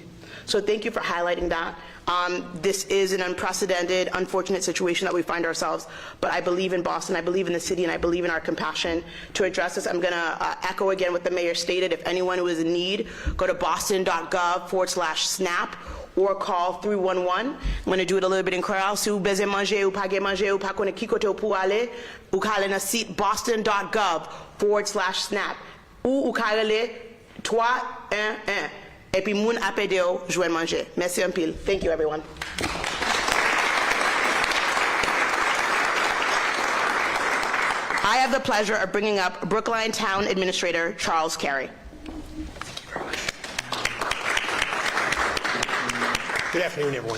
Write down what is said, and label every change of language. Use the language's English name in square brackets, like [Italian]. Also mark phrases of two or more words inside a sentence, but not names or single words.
[English] So thank you for highlighting that. This is an unprecedented, unfortunate situation that we find ourselves, but I believe in Boston, I believe in the city, and I believe in our compassion to address this. I'm going to echo again what the mayor stated. If anyone who is in need, go to boston.gov/SNAP or call 311. I'm going to do it a little bit in Creole. [Haitian Creole] Si ou beze manger ou pas manger ou pas konnen ki kote ou pou ale, ou ka ale na site boston.gov/SNAP ou ka ale 311. Et puis moun apede yo jwen manger. Merci un pile. [English] Thank you, everyone. I have the pleasure of bringing up Brookline Town Administrator Charles Carey. Good afternoon, everyone.